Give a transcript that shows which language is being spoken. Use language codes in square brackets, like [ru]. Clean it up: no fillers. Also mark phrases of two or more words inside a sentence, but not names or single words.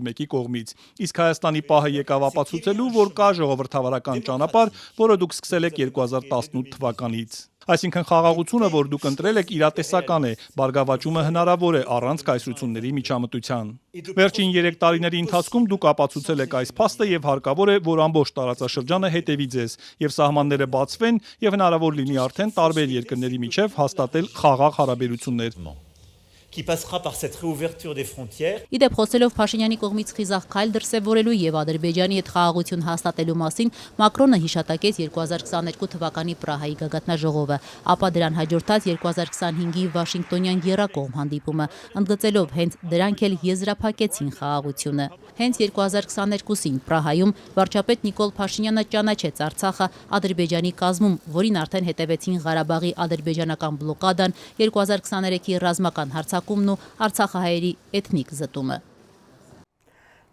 [hy] մեկի կողմից։ Իսկ Հայաստանի պահը եկավ ապացուցելու, որ կա ժողովրդավարական ճանապարհ, որը դուք սկսել եք 2018 թվականից։ Այսինքն խաղաղությունը, որ դուք ընտրել եք, իրատեսական է, բարգավաճումը հնարավոր է առանց կայսրությունների միջամտության։ Վերջին 3 տարիների ընթացքում դուք ապացուցել եք այս փաստը եւ հարկավոր է, որ ամբողջ տարածաշրջանը հետևի ձեզ եւ սահմանները բացվեն եւ հնարավոր լինի արդեն տարբեր երկրների միջև հաստատել խաղաղ հարաբերություններ։ [fr] Qui passera par cette réouverture des frontières. [hy] Իդեպ խոսելով Փաշինյանի կողմից խիզախ քայլ դրսևորելու եւ Ադրբեջանի հետ խաղաղություն հաստատելու մասին Մակրոնը հիշատակեց 2022 թվականի Պրահայի գագաթնաժողովը, ապա դրան հաջորդած 2025-ի Վաշինգտոնյան եռակողմ հանդիպումը, ընդգծելով հենց դրանք էլ եզրափակեցին խաղաղությունը։ Հենց 2022-ին Պրահայում վարչապետ Նիկոլ Փաշինյանը ճանաչեց Արցախը Ադրբեջանի կազմում, որին արդեն հետևեցին Ղարաբաղի ադրբեջանական բլոկադան, 2023-ի ռազմական հարձակումն ու արցախահայերի էթնիկ զտումը։